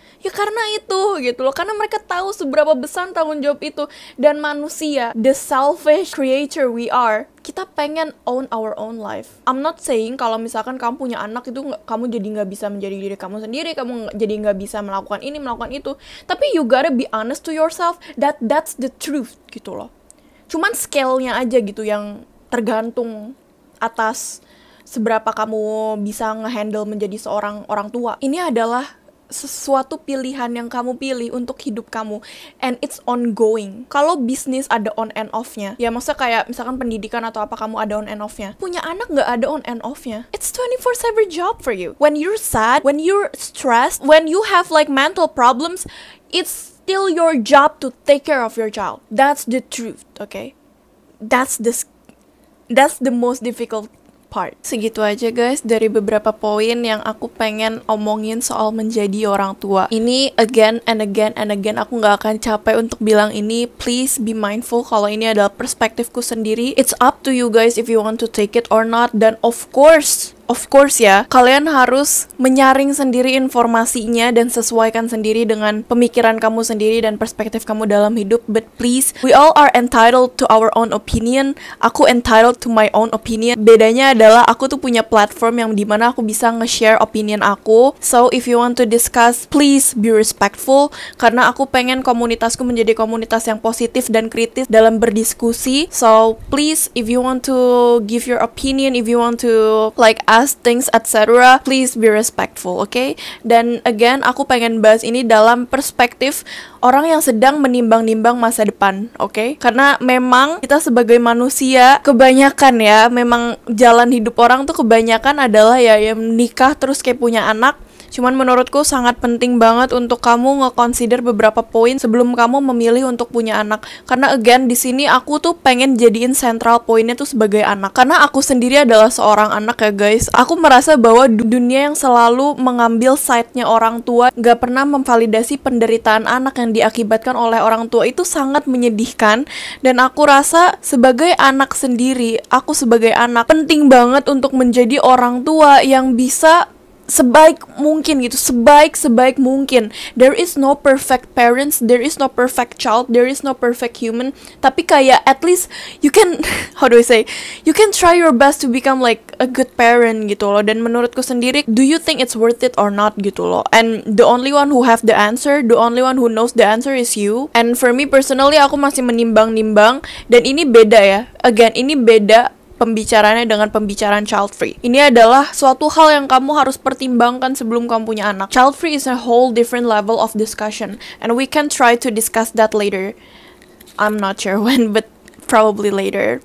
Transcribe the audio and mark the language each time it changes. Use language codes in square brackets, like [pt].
[id] Ya karena itu gitu loh, karena mereka tahu seberapa besar tanggung jawab itu. Dan manusia, [en] the selfish creature we are, [id] kita pengen [en] own our own life. I'm not saying [id] kalau misalkan kamu punya anak itu kamu jadi nggak bisa menjadi diri kamu sendiri, kamu jadi nggak bisa melakukan ini, melakukan itu. Tapi you gotta be honest to yourself that that's the truth gitu loh. Cuman scale-nya aja gitu yang tergantung atas seberapa kamu bisa ngehandle menjadi seorang orang tua. Ini adalah sesuatu pilihan yang kamu pilih untuk hidup kamu, [en] and it's ongoing. [id] Kalau bisnis ada on and off-nya, ya maksudnya kayak misalkan pendidikan atau apa, kamu ada on and off-nya. Punya anak nggak ada on and off-nya. [en] It's 24/7 job for you. When you're sad, when you're stressed, when you have like mental problems, it's still your job to take care of your child. That's the truth, okay? That's the most difficult part. [id] Segitu aja guys dari beberapa poin yang aku pengen omongin soal menjadi orang tua. Ini [en] again and again and again, [id] aku gak akan capek untuk bilang ini. [en] Please be mindful [id] kalau ini adalah perspektifku sendiri. [en] It's up to you guys if you want to take it or not. [id] Dan of course ya, kalian harus menyaring sendiri informasinya dan sesuaikan sendiri dengan pemikiran kamu sendiri dan perspektif kamu dalam hidup. [en] But please, we all are entitled to our own opinion. [id] Aku [en] entitled to my own opinion. [id] Bedanya adalah aku tuh punya platform yang dimana aku bisa nge-share opinion aku. [en] So, if you want to discuss, please be respectful. [id] Karena aku pengen komunitasku menjadi komunitas yang positif dan kritis dalam berdiskusi. [en] So, please, if you want to give your opinion, if you want to like ask things, etc., please be respectful, okay? [id] Dan again, aku pengen bahas ini dalam perspektif orang yang sedang menimbang-nimbang masa depan, okay? Karena memang kita sebagai manusia, kebanyakan ya, memang jalan hidup orang tuh kebanyakan adalah ya menikah terus kayak punya anak. Cuman menurutku sangat penting banget untuk kamu nge-consider beberapa poin sebelum kamu memilih untuk punya anak. Karena again di sini aku tuh pengen jadiin central poinnya tuh sebagai anak. Karena aku sendiri adalah seorang anak ya guys. Aku merasa bahwa dunia yang selalu mengambil side-nya orang tua, gak pernah memvalidasi penderitaan anak yang diakibatkan oleh orang tua, itu sangat menyedihkan. Dan aku rasa sebagai anak sendiri, aku sebagai anak penting banget untuk menjadi orang tua yang bisa sebaik mungkin gitu, sebaik mungkin. [en] There is no perfect parents, there is no perfect child, there is no perfect human. [id] Tapi kayak [en] at least you can how do I say, you can try your best to become like a good parent [id] gitu loh. Dan menurutku sendiri, [en] do you think it's worth it or not [id] gitu loh. [en] And the only one who have the answer, the only one who knows the answer is you. And for me personally, [id] aku masih menimbang-nimbang. Dan ini beda ya, again ini beda pembicaraannya dengan pembicaraan child free. Ini adalah suatu hal yang kamu harus pertimbangkan sebelum kamu punya anak. [en] Child free is a whole different level of discussion, and we can try to discuss that later. I'm not sure when, but probably later.